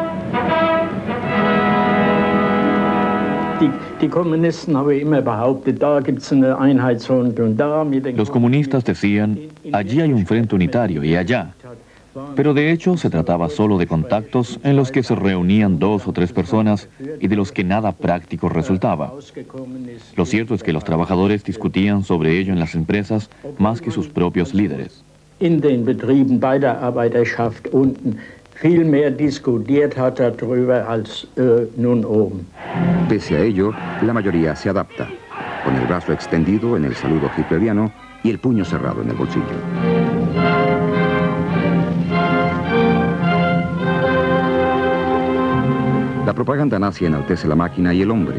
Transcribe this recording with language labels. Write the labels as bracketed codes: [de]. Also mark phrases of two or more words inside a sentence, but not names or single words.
[es] Los comunistas decían, allí hay un frente unitario y allá. Pero de hecho se trataba solo de contactos en los que se reunían 2 o 3 personas y de los que nada práctico resultaba. Lo cierto es que los trabajadores discutían sobre ello en las empresas más que sus propios líderes. [de] In den Betrieben bei der Arbeiterschaft unten viel mehr diskutiert hat darüber als nun oben. [es] Pese a ello, la mayoría se adapta, con el brazo extendido en el saludo hitleriano y el puño cerrado en el bolsillo. La propaganda nazi enaltece la máquina y el hombre.